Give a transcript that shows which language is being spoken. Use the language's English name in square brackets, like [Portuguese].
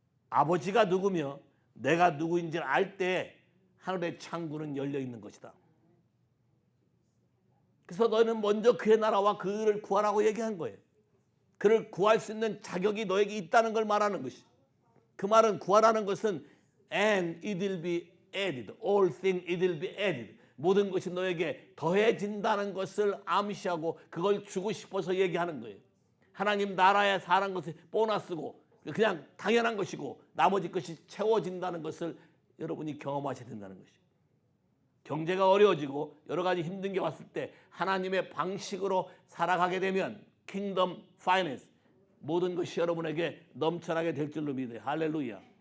[Korean] 아버지가 누구며 내가 누구인지를 알 때 하늘의 창구는 열려 있는 것이다. 그래서 너희는 먼저 그의 나라와 그를 구하라고 얘기한 거예요. 그를 구할 수 있는 자격이 너에게 있다는 걸 말하는 것이. 그 말은 구하라는 것은 [English] and it will be added. All things it will be added. [Korean] 모든 것이 너에게 더해진다는 것을 암시하고 그걸 주고 싶어서 얘기하는 거예요. 하나님 나라에 사는 것이 보너스고 그냥 당연한 것이고 나머지 것이 채워진다는 것을 여러분이 경험하셔야 된다는 것이에요. 경제가 어려워지고 여러 가지 힘든 게 왔을 때 하나님의 방식으로 살아가게 되면 킹덤 파이낸스 모든 것이 여러분에게 넘쳐나게 될 줄로 믿어요. 할렐루야.